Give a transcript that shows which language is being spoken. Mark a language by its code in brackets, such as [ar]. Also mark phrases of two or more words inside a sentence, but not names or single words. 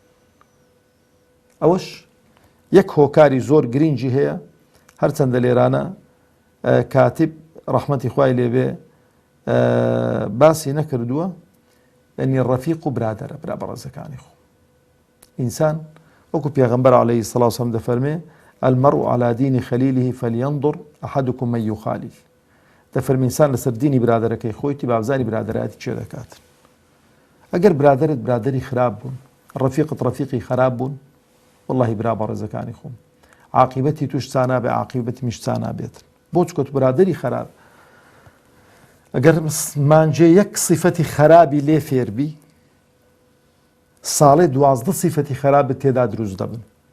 [ckb] ئەوەش یەک هۆکاری زۆر گرنگی هەیە، هەرچەندە لێرانە کاتب ڕەحمەتی خوای لێبێ باسی نەکردووە، ئەنی ڕەفیق و برادەرە، برا بەڕێزەکانی خۆ. ئینسان وەکو پێغەمبەر [ar] عەلەیهی السەڵاة وەسەلام [ckb] دەفەرمێ [ar] المرء على دين خليله فلينظر أحدكم من يخالف. [ckb] دەفەرمێ ئینسان لەسەر دینی برادەرەکەی خۆیتی بابزانی برادەرایەتی چێ دەکات. ئەگەر برادەرت برادەری خراپ بوون، ڕەفیقت ڕەفیقی خراپ بوون، واللهی برا بەڕێزەکانی خۆم عاقبەتی توش چا نابێ، عاقبەتی میش چا نابێت. بۆ چکۆت برادەری خراپ ئەگەر مانجێ یەک صفەتی خراپی لێ فێربی، ساڵێ 12 صفەتی خراپت تێدا دروست دەبن.